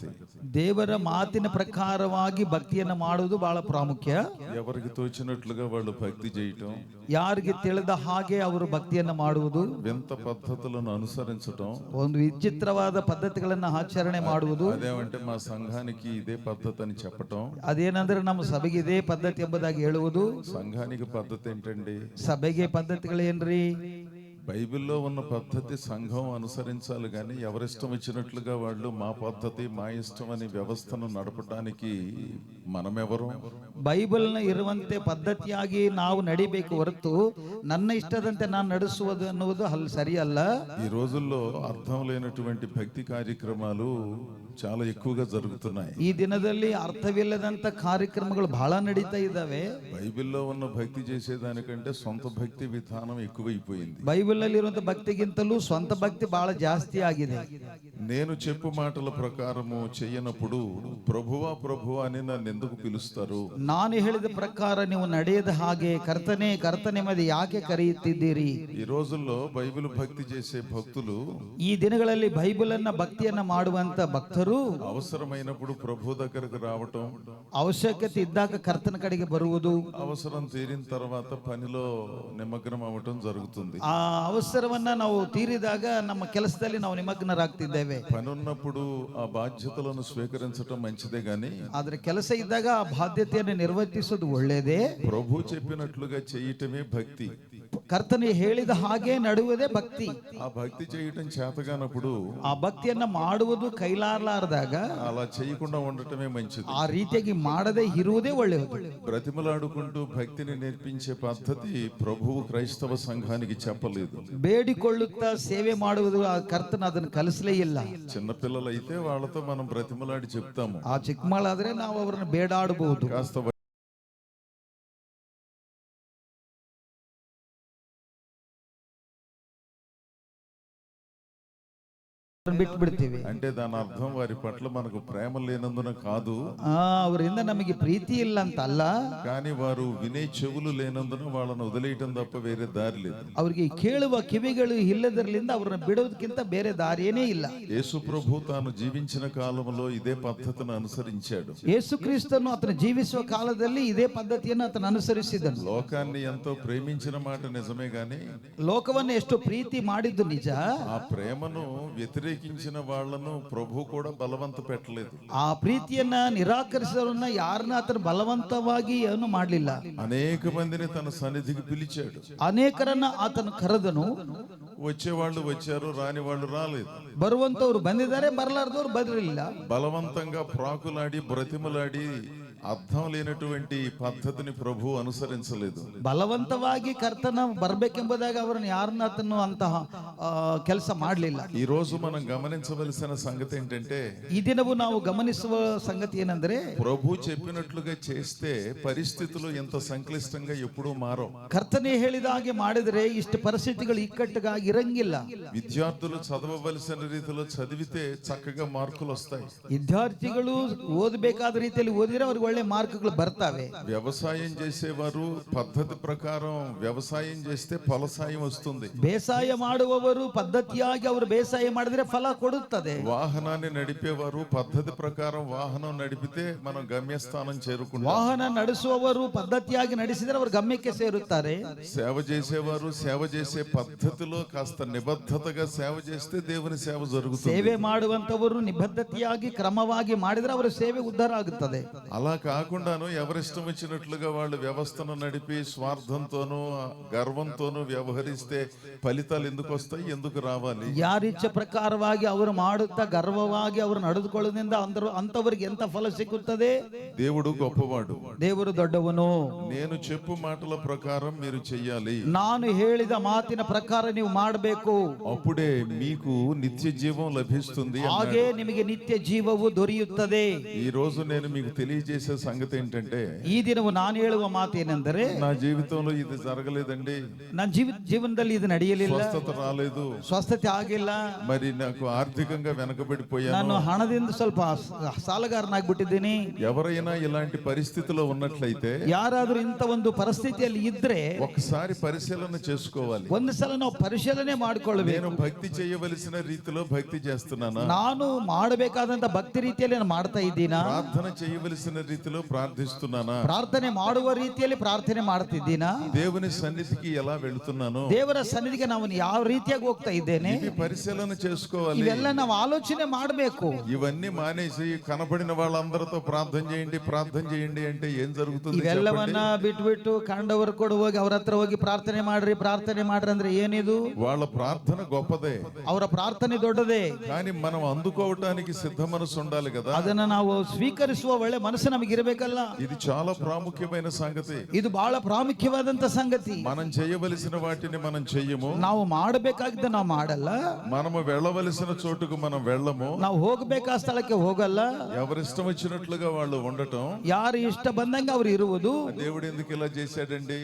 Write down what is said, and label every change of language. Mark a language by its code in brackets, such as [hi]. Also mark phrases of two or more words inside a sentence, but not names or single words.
[kn] ದೇವರ ಮಾತಿನ ಪ್ರಕಾರವಾಗಿ ಭಕ್ತಿಯನ್ನು ಮಾಡುವುದು ಬಹಳ ಪ್ರಾಮುಖ್ಯ. [te] ఎవరికి తోచినట్లుగా వాళ్ళు భక్తి చేయటం, [kn] ಯಾರಿಗೆ ತಿಳಿದ ಹಾಗೆ ಅವರು ಭಕ್ತಿಯನ್ನು ಮಾಡುವುದು, [te] వింత పద్ధతులను అనుసరించటం, [kn] ಒಂದು ವಿಚಿತ್ರವಾದ ಪದ್ಧತಿಗಳನ್ನು ಆಚರಣೆ ಮಾಡುವುದು. [te] అదేమంటే మా సంఘానికి ఇదే పద్ధతి అని చెప్పటం. [kn] ಅದೇನಂದ್ರೆ ನಮ್ಮ ಸಭೆಗೆ ಇದೇ ಪದ್ಧತಿ ಎಂಬುದಾಗಿ ಹೇಳುವುದು. [te] సంఘానికి పద్ధతి ఏంటండి? [kn] ಸಭೆಗೆ ಪದ್ಧತಿಗಳೇನ್ರಿ? [te] బైబిల్లో ఉన్న పద్ధతి సంఘం అనుసరించాలి కానీ ఎవరిష్టం వచ్చినట్లుగా వాళ్ళు మా పద్ధతి మా ఇష్టం అని వ్యవస్థను నడపడానికి మనమెవరు? [kn] ಬೈಬಲ್ನ ಇರುವಂತೆ ಪದ್ಧತಿಯಾಗಿ ನಾವು ನಡಿಬೇಕು ಹೊರತು ನನ್ನ ಇಷ್ಟದಂತೆ ನಾನು ನಡೆಸುವುದು ಅನ್ನುವುದು ಅಲ್ಲಿ ಸರಿಯಲ್ಲ. [te] ఈ రోజుల్లో అర్థం లేనటువంటి భక్తి కార్యక్రమాలు చాలా ఎక్కువగా జరుగుతున్నాయి. [kn] ಈ ದಿನದಲ್ಲಿ ಅರ್ಥವಿಲ್ಲದಂತ ಕಾರ್ಯಕ್ರಮಗಳು ಬಹಳ ನಡೀತಾ ಇದ್ದಾವೆ. [te] బైబిల్లో ఉన్న భక్తి చేసేదానికంటే సొంత భక్తి విధానం ఎక్కువైపోయింది. [kn] ಬೈಬಲ್ ನಲ್ಲಿ ಇರುವಂತ ಭಕ್ತಿಗಿಂತಲೂ ಸ್ವಂತ ಭಕ್ತಿ ಬಹಳ ಜಾಸ್ತಿ ಆಗಿದೆ. [te] నేను చెప్పు మాటల ప్రకారము చేయనప్పుడు ప్రభువా ప్రభువా అని నన్ను ఎందుకు పిలుస్తారు? [kn] ನಾನು ಹೇಳಿದ ಪ್ರಕಾರ ನೀವು ನಡೆಯದ ಹಾಗೆ ಕರ್ತನೆ ಕರ್ತನೆ ಮದೆ ಯಾಕೆ ಕರೆಯುತ್ತಿದ್ದೀರಿ? [te] ఈ రోజుల్లో బైబిల్ భక్తి చేసే భక్తులు, [kn] ಈ ದಿನಗಳಲ್ಲಿ ಬೈಬಲ್ ಅನ್ನ ಭಕ್ತಿಯನ್ನ ಮಾಡುವಂತ ಭಕ್ತರು [te] అవసరమైనప్పుడు ప్రభు దగ్గరకు రావటం, [kn] ಅವಶ್ಯಕತೆ ಇದ್ದಾಗ ಕರ್ತನ ಕಡೆಗೆ ಬರುವುದು, [te] అవసరం తీరిన తర్వాత పనిలో నిమగ్నం అవటం జరుగుతుంది. [kn] ಆ ಅವಸರವನ್ನ ನಾವು ತೀರಿದಾಗ ನಮ್ಮ ಕೆಲಸದಲ್ಲಿ ನಾವು ನಿಮಗ್ನರಾಗ್ತಿದ್ದೇವೆ. [te] పని ఉన్నప్పుడు ఆ బాధ్యతలను స్వీకరించటం మంచిదే గాని, [kn] ಆದ್ರೆ ಕೆಲಸ ಇದ್ದಾಗ ಆ ಬಾಧ್ಯತೆಯನ್ನು ನಿರ್ವಹಿಸೋದು ಒಳ್ಳೆಯದೇ. [te] ప్రభు చెప్పినట్లుగా చేయటమే భక్తి. [kn] ಕರ್ತನೆ ಹೇಳಿದ ಹಾಗೆ ನಡುವುದೇ ಭಕ್ತಿ. [te] ఆ భక్తి చేయటం చేతగానప్పుడు [kn] ಆ ಭಕ್ತಿಯನ್ನ ಮಾಡುವುದು ಕೈಲಾರಲಾರದಾಗ [te] అలా చేయకుండా ఉండటమే మంచిది. [kn] ಆ ರೀತಿಯಾಗಿ ಮಾಡದೆ ಇರುವುದೇ ಒಳ್ಳೆಯದು. [te] బ్రతిమలాడుకుంటూ భక్తిని నేర్పించే పద్ధతి ప్రభువు క్రైస్తవ సంఘానికి చెప్పలేదు. [kn] ಬೇಡಿಕೊಳ್ಳುತ್ತಾ ಸೇವೆ ಮಾಡುವುದು ಆ ಕರ್ತನ ಅದನ್ನು ಕಲಿಸಲೇ ಇಲ್ಲ. [te] చిన్నపిల్లలైతే వాళ్ళతో మనం బ్రతిమలాడి చెప్తాము. [kn] ಆ ಚಿಕ್ಕ ಮಕ್ಕಳಾದ್ರೆ ನಾವು ಅವರನ್ನು ಬೇಡಾಡಬಹುದು. [te] కాస్త [kn] ಬಿಟ್ಟು ಬಿಡ್ತೀವಿ. [te] అంటే దాని అర్థం వారి పట్ల మనకు ప్రేమ లేనందున కాదు, [kn] ಅವರಿಂದ ನಮಗೆ ಪ್ರೀತಿ ಇಲ್ಲ ಅಂತ ಅಲ್ಲ, [te] కానీ వారు వినే చెవులు లేనందున వాళ్ళను వదిలేయటం తప్ప వేరే దారి లేదు. [kn] ಅವರಿಗೆ ಕೇಳುವ ಕಿವಿಗಳು ಇಲ್ಲದರಿಂದ ಅವರನ್ನು ಬಿಡೋದಕ್ಕಿಂತ ಬೇರೆ ದಾರಿಯೇ ಇಲ್ಲ. [te] యేసు ప్రభు తాను జీవించిన కాలంలో ఇదే పద్ధతిని అనుసరించాడు. [kn] ಯೇಸು ಕ್ರಿಸ್ತನು ಆತನ ಜೀವಿಸುವ ಕಾಲದಲ್ಲಿ ಇದೇ ಪದ್ಧತಿಯನ್ನು ಆತನ ಅನುಸರಿಸಿದನು. [te] లోకాన్ని ఎంతో ప్రేమించిన మాట నిజమే గాని, [kn] ಲೋಕವನ್ನು ಎಷ್ಟು ಪ್ರೀತಿ ಮಾಡಿದ್ದು ನಿಜ, [te] ఆ ప్రేమను వ్యతిరేకించిన వాళ్ళను ప్రభు కూడా బలవంత పెట్టలేదు. [kn] ಆ ಪ್ರೀತಿಯನ್ನ ನಿರಾಕರಿಸೋರನ್ನ ಯಾರನ್ನ ಆತನ ಬಲವಂತವಾಗಿ ಏನು ಮಾಡಲಿಲ್ಲ. [te] అనేక మందిని తన సన్నిధికి పిలిచాడు. [kn] ಅನೇಕರನ್ನ ಆತನು ಕರೆದನು. [te] వచ్చేవాళ్ళు వచ్చారు, రాని వాళ్ళు రాలేదు. [kn] ಬರುವಂತವ್ರು ಬಂದಿದ್ದಾರೆ, ಬರಲಾರ್ದವ್ರು ಬರಲಿಲ್ಲ. [te] బలవంతంగా ప్రాకులాడి బ్రతిమలాడి అర్థం లేనటువంటి పద్ధతిని ప్రభు అనుసరించలేదు. [kn] ಬಲವಂತವಾಗಿ ಕರ್ತನ ಬರ್ಬೇಕೆಂಬುದಾಗ ಅವರನ್ನು ಯಾರನ್ನ ಆತನು ಅಂತಹ ಕೆಲಸ ಮಾಡಲಿಲ್ಲ. [te] ఈ రోజు మనం గమనించవలసిన సంగతి ఏంటంటే, [kn] ಈ ದಿನವೂ ನಾವು ಗಮನಿಸುವ ಸಂಗತಿ ಏನಂದ್ರೆ, [te] ప్రభు చెప్పినట్లుగా చేస్తే పరిస్థితులు ఎంత సంక్లిష్టంగా ఎప్పుడూ మారవు. [kn] ಕರ್ತನೆ ಹೇಳಿದ ಹಾಗೆ ಮಾಡಿದರೆ ಇಷ್ಟು ಪರಿಸ್ಥಿತಿಗಳು ಇಕ್ಕಟ್ಟಗಾಗಿ ಇರಂಗಿಲ್ಲ. [te] విద్యార్థులు చదవవలసిన రీతిలో చదివితే చక్కగా మార్కులు వస్తాయి. [kn] ವಿದ್ಯಾರ್ಥಿಗಳು ಓದಬೇಕಾದ ರೀತಿಯಲ್ಲಿ ಓದಿದ್ರೆ ಅವ್ರಿಗೆ ಒಳ್ಳೆ ಮಾರ್ಕ್ಗಳು ಬರ್ತವೆ. [te] వ్యవసాయం చేసేవారు పద్ధతి ప్రకారం వ్యవసాయం చేస్తే ఫలసాయం వస్తుంది. [kn] ಬೇಸಾಯ ಮಾಡುವವರು ಪದ್ಧತಿಯಾಗಿ ಅವರು ಬೇಸಾಯ ಮಾಡಿದ್ರೆ ಫಲ ಕೊಡುತ್ತದೆ. [te] వాహనాన్ని నడిపేవారు పద్ధతి ప్రకారం వాహనం నడిపితే మనం గమ్యస్థానం చేరుకుంటాం. [kn] ವಾಹನ ನಡೆಸುವವರು ಪದ್ಧತಿಯಾಗಿ ನಡೆಸಿದರೆ ಅವರು ಗಮ್ಯಕ್ಕೆ ಸೇರುತ್ತಾರೆ. [te] సేవ చేసేవారు సేవ చేసే పద్ధతిలో కాస్త నిబద్ధతగా సేవ చేస్తే దేవుని సేవ జరుగుతుంది. [kn] ಸೇವೆ ಮಾಡುವಂತವರು ನಿಬದ್ಧತೆಯಾಗಿ ಕ್ರಮವಾಗಿ ಮಾಡಿದ್ರೆ ಅವರ ಸೇವೆ ಉದ್ಧಾರ ಆಗುತ್ತದೆ. [te] అలా కాకుండాను ఎవరిష్టం వచ్చినట్లుగా వాళ్ళు వ్యవస్థను నడిపి స్వార్థంతోనూ గర్వంతోనూ వ్యవహరిస్తే ఫలితాలు ఎందుకు వస్తాయి, ఎందుకు రావాలి? [kn] ಯಾರಿಚ್ಛೆ ಪ್ರಕಾರವಾಗಿ ಅವರು ಮಾಡುತ್ತಾ ಗರ್ವವಾಗಿ ಅವರು ನಡೆದುಕೊಳ್ಳೋದ್ರಿಂದ ಅಂತವರಿಗೆ ಎಂತ ಫಲ ಸಿಕ್ಕುತ್ತದೆ? [te] దేవుడు గొప్పవాడు. [kn] ದೇವರು ದೊಡ್ಡವನು. [te] నేను చెప్పు మాటల ప్రకారం మీరు చెయ్యాలి. [kn] ನಾನು ಹೇಳಿದ ಮಾತಿನ ಪ್ರಕಾರ ನೀವು ಮಾಡಬೇಕು. [te] అప్పుడే మీకు నిత్య జీవం లభిస్తుంది. [kn] ಹಾಗೆ ನಿಮಗೆ ನಿತ್ಯ ಜೀವವು ದೊರೆಯುತ್ತದೆ. [te] ఈ రోజు నేను మీకు తెలియజేసే సంగతి ఏంటంటే, [kn] ಈ ದಿನವು ನಾನು ಹೇಳುವ ಮಾತೇನೆಂದರೆ, [te] నా జీవితంలో ఇది జరగలేదండి, [kn] ನನ್ನ ಜೀವನದಲ್ಲಿ ಇದು ನಡೆಯಲಿಲ್ಲ, [te] స్వస్థత రాలేదు, [kn] ಸ್ವಸ್ಥತೆ ಆಗಿಲ್ಲ, [te] మరి నాకు ఆర్థికంగా వెనకబడిపోయాను, [kn] ನಾನು ಹಣದಿಂದ ಸ್ವಲ್ಪ ಸಾಲಗಾರನಾಗ್ಬಿಟ್ಟಿದ್ದೀನಿ. [te] ఎవరైనా ఇలాంటి పరిస్థితిలో ఉన్నట్లయితే [kn] ಯಾರಾದ್ರೂ ಇಂಥ ಒಂದು ಪರಿಸ್ಥಿತಿಯಲ್ಲಿ ಇದ್ರೆ [te] ఒకసారి పరిశీలన చేసుకోవాలి. [kn] ಒಂದು ಸಲ ನಾವು ಪರಿಶೀಲನೆ ಮಾಡಿಕೊಳ್ಳಬೇಕು. [te] నేను భక్తి చేయవలసిన రీతిలో భక్తి చేస్తున్నానా? [kn] ನಾನು ಮಾಡಬೇಕಾದಂತ ಭಕ್ತಿ ರೀತಿಯಲ್ಲಿ ನಾನು ಮಾಡ್ತಾ ಇದ್ದೀನಾ? [te] ప్రార్థన చేయవలసిన రీతిలో ప్రార్థిస్తున్నానా? [kn] ಪ್ರಾರ್ಥನೆ ಮಾಡುವ ರೀತಿಯಲ್ಲಿ ಪ್ರಾರ್ಥನೆ ಮಾಡ್ತಿದ್ದೀನಾ? [te] దేవుని సన్నిధికి ఎలా వెళుతున్నాను? [kn] ದೇವರ ಸನ್ನಿಧಿಗೆ ನಾವು ಯಾವ ರೀತಿಯಾಗಿ ರೀತಿಯಾಗಿ ಹೋಗ್ತಾ ಇದ್ದೇನೆ? [te] ఇవి పరిశీలన చేసుకోవాలి. [kn] ಇವೆಲ್ಲ ನಾವು ಆಲೋಚನೆ ಮಾಡಬೇಕು. [te] ఇవన్నీ మానేసి కనబడిన వాళ్ళందరితో ప్రార్థన చేయండి అంటే ఏం జరుగుతుంది? [kn] ಇವೆಲ್ಲವನ್ನ ಬಿಟ್ಟು ಕಂಡವರು ಕೂಡ ಹೋಗಿ ಅವ್ರ ಹತ್ರ ಹೋಗಿ ಪ್ರಾರ್ಥನೆ ಮಾಡ್ರಿ ಅಂದ್ರೆ ಏನಿದು? [te] వాళ్ళ ప్రార్థన గొప్పదే, [kn] ಅವರ ಪ್ರಾರ್ಥನೆ ದೊಡ್ಡದೇ, [te] కానీ మనం అందుకోవటానికి సిద్ధ మనసు ఉండాలి కదా. [kn] ಅದನ್ನ ನಾವು ಸ್ವೀಕರಿಸುವ ಒಳ್ಳೆ ಮನಸ್ಸು ನಮಗೆ ಇರಬೇಕಲ್ಲ. [te] ఇది చాలా ప్రాముఖ్యమైన సంగతి. [kn] ಇದು ಬಹಳ ಪ್ರಾಮುಖ್ಯವಾದಂತ ಸಂಗತಿ. [te] మనం చేయవలసిన వాటిని మనం చెయ్యము, [kn] ನಾವು ಮಾಡಬೇಕಾಗಿದ್ದ ನಾವು ಮಾಡಲ್ಲ, [te] మనము వెళ్ళవలసిన చోటుకు మనం వెళ్ళము, [kn] ನಾವು ಹೋಗಬೇಕಾದ ಸ್ಥಳಕ್ಕೆ ಹೋಗಲ್ಲ, [te] ఎవరిష్టం వచ్చినట్లుగా వాళ్ళు ఉండటం, [kn] ಯಾರು ಇಷ್ಟ ಬಂದಂಗೆ ಅವ್ರು ಇರುವುದು. [te] దేవుడు ఎందుకు ఇలా చేశాడండి,